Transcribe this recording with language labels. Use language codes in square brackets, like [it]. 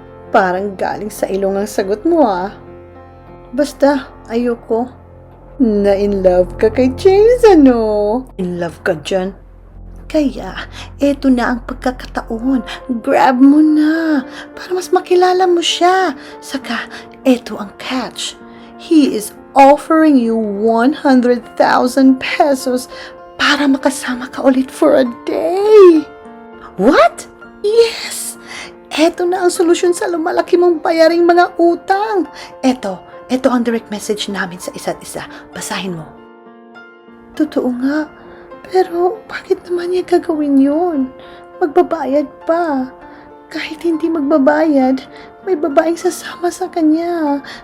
[tl] Parang galing sa ilong ang sagot mo ah. Basta, ayoko. Na-in love ka kay James, ano? In love ka dyan? Kaya, eto na ang pagkakataon. Grab mo na. Para mas makilala mo siya. Saka, eto ang catch. [en] He is offering you 100,000 pesos [tl] para makasama ka ulit [en] for a day. What? Yes! [tl] Eto na ang solusyon sa lumalaki mong bayaring mga utang. Eto ang direct message namin sa isa't isa. Basahin mo. Totoo nga. Pero bakit naman niya gagawin yun? Magbabayad pa. Kahit hindi magbabayad, may babaeng sasama sa kanya.